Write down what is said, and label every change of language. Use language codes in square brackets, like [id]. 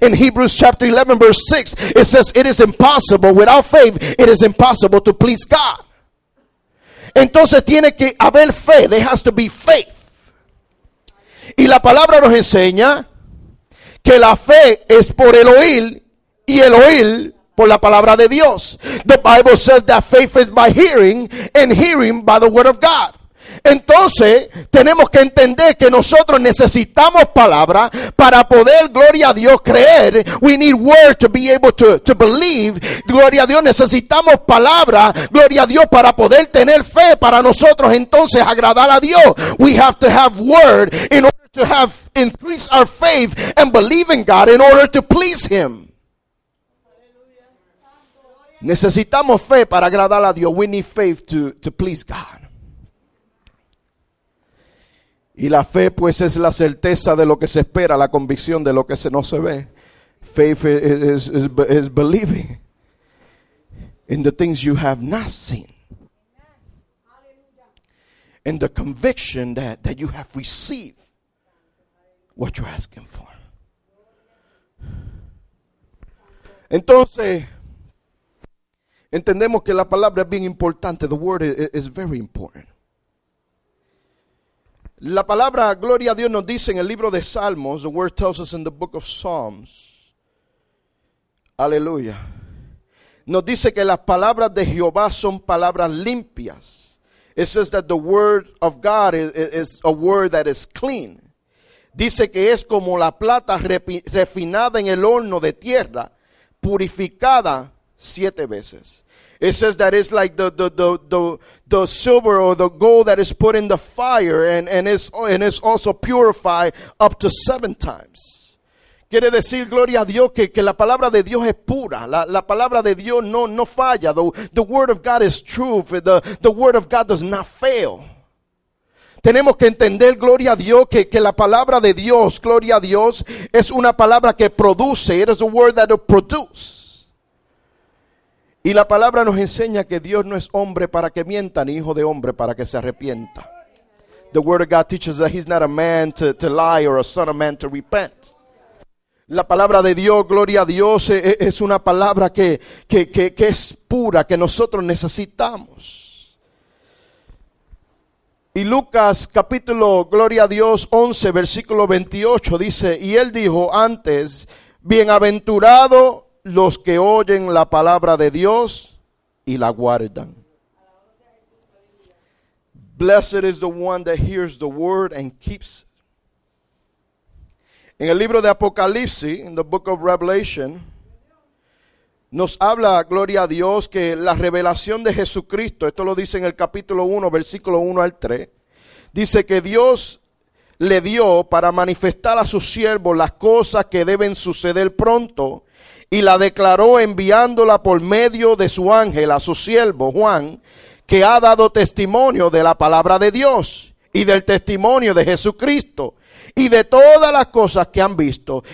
[en] In Hebrews chapter 11, verse 6, it says, it is impossible, without faith, it is impossible to please God. [es] Entonces tiene que haber fe. [en] There has to be faith. [es] Y la palabra nos enseña que la fe es por el oír y el oír por la palabra de Dios. [en] The Bible says that faith is by hearing and hearing by the word of God. [es] Entonces tenemos que entender que nosotros necesitamos palabra para poder, gloria a Dios, creer. [en] We need word to be able to believe. [es] Gloria a Dios, necesitamos palabra, gloria a Dios, para poder tener fe, para nosotros entonces agradar a Dios. [en] We have to have word in order to have increase our faith and believe in God in order to please Him. [es] Necesitamos fe para agradar a Dios. [en] We need faith to please God. [es] Y la fe pues es la certeza de lo que se espera, la convicción de lo que no se ve. [en] Faith is believing in the things you have not seen. And the conviction that you have received what you're asking for. [es] Entonces, entendemos que la palabra es bien importante. [en] The word is very important. [es] La palabra, gloria a Dios, nos dice en el libro de Salmos, [en] the word tells us in the book of Psalms, [es] aleluya, nos dice que las palabras de Jehová son palabras limpias. [en] It says that the word of God is a word that is clean. [es] Dice que es como la plata refinada en el horno de tierra, purificada 7 veces. [en] It says that it's like the silver or the gold that is put in the fire and it's also purified up to 7 times. [es] Quiere decir, gloria a Dios, que la palabra de Dios es pura. La palabra de Dios no falla. [en] The word of God is true. The word of God does not fail. [es] Tenemos que entender, gloria a Dios, que la palabra de Dios, gloria a Dios, es una palabra que produce. [en] It is a word that will produce. [es] Y la palabra nos enseña que Dios no es hombre para que mienta, ni hijo de hombre para que se arrepienta. [en] The word of God teaches that He's not a man to lie or a son of man to repent. [es] La palabra de Dios, gloria a Dios, es una palabra que es pura, que nosotros necesitamos. Y Lucas capítulo, gloria a Dios, 11, versículo 28 dice, y él dijo antes, bienaventurado los que oyen la palabra de Dios y la guardan. [en] Blessed is the one that hears the word and keeps it. [es] En el libro de Apocalipsis, [en] in the book of Revelation, [es] nos habla, gloria a Dios, que la revelación de Jesucristo, esto lo dice en el capítulo 1, versículo 1 al 3, dice que Dios le dio para manifestar a sus siervos las cosas que deben suceder pronto, y la declaró enviándola por medio de su ángel a su siervo Juan, que ha dado testimonio de la palabra de Dios y del testimonio de Jesucristo y de todas las cosas que han visto.